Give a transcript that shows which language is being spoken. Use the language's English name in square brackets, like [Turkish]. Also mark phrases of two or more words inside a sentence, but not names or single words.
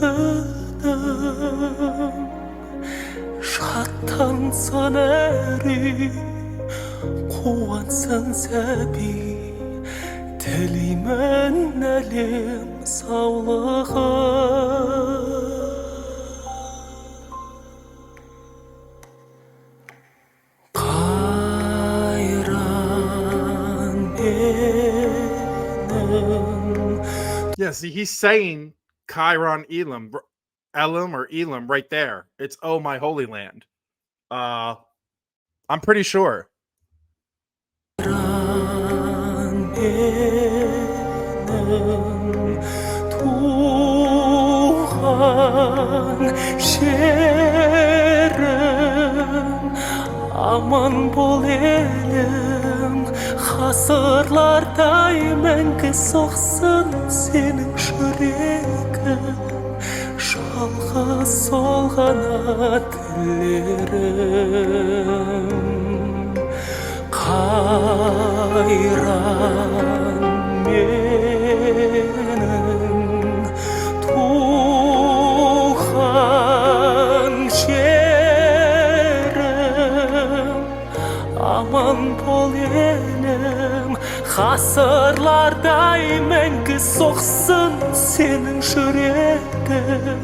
[Kazakh] күнім, шаттансын әр үй, қуансын сәби, тілеймін әлем саулығын. [English] Yeah, see, he's saying Qairan Elim, or Elim right there. It's Oh My Holy Land. I'm pretty sure. [Kazakh] Aman bol elim, ғасырлардай мәңгі соқсын сенің жүрегің. Жалғыз сол ғана тілерім. Қайран менің туған жерім, аман бол елім, ғасырлардай мәңгі соқсын сенің жүрегің.